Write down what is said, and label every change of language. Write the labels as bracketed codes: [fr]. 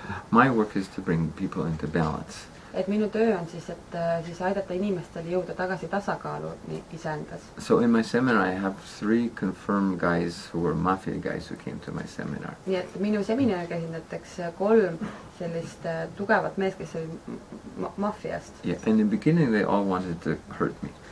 [en] My work is to bring people into balance. [et] Et minu töö on siis, et siis aidata inimestel jõuda tagasi tasakaalu iseendas. [en] So in my seminar I have 3 confirmed guys who were mafia guys who came to my seminar. [et] Nii et minu seminari käisin näiteks 3 sellist tugevat meest, kes oli maffiast. [en] Yeah, in the beginning they all wanted to hurt me.